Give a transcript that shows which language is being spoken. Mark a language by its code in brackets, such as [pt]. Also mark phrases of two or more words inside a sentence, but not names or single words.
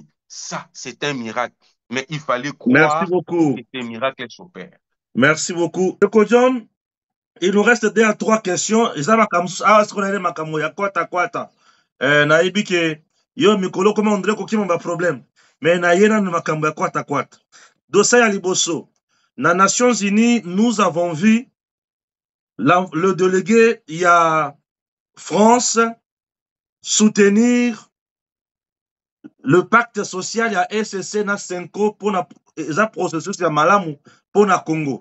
[fr] Ça, c'est un miracle. Mais il fallait croire que ces miracles s'opèrent. Merci beaucoup. John, il nous reste 2 à 3 questions. [ln] Naibi ke yo mikolo [fr] comment on dirait qu'il y a un problème. [ln] Mais na yena na makambo ya kwata kwata. Dossier ya liboso. [fr] Na Nations Unies, nous avons vu le délégué, il y a France soutenir le pacte social, il y a SSC na Senko pour un processus [ln] ya malamu [fr] pour na Congo.